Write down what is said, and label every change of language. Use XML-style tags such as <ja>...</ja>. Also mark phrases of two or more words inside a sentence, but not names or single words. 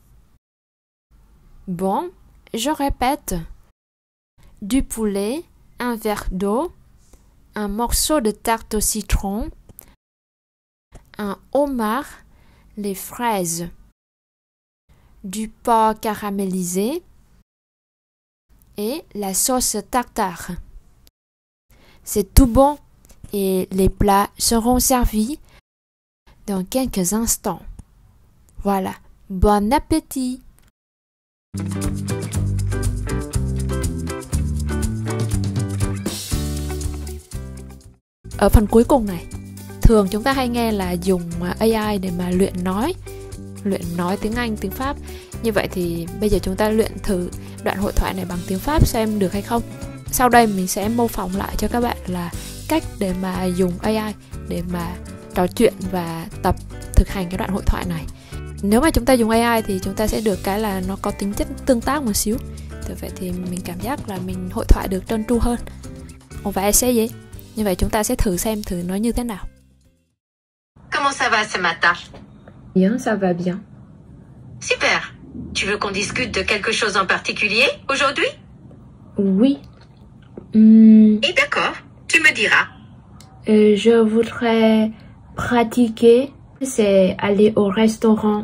<fr>Bon, je répète, du poulet, un verre d'eau, un morceau de tarte au citron, un homard, les fraises, du porc caramélisé et la sauce tartare. C'est tout bon et les plats seront servis dans quelques instants. Voilà, bon appétit!</fr> <vi>Ở phần cuối cùng này, thường chúng ta hay nghe là dùng AI để mà luyện nói tiếng Anh, tiếng Pháp. Như vậy thì bây giờ chúng ta luyện thử đoạn hội thoại này bằng tiếng Pháp xem được hay không. Sau đây mình sẽ mô phỏng lại cho các bạn là cách để mà dùng AI để mà trò chuyện và tập thực hành cái đoạn hội thoại này. Nếu mà chúng ta dùng AI thì chúng ta sẽ được cái là nó có tính chất tương tác một xíu. Từ vậy thì mình cảm giác là mình hội thoại được trơn tru hơn.</vi> <fr>On va essayer.</fr> <vi>Như vậy chúng ta sẽ thử xem thử nó như thế nào.</vi> <fr>Comment ça va ce matin? Bien, ça va bien. Super. Tu veux qu'on discute de quelque chose en particulier aujourd'hui? Oui. Et d'accord, tu me diras. Je voudrais pratiquer, c'est aller au restaurant.</fr>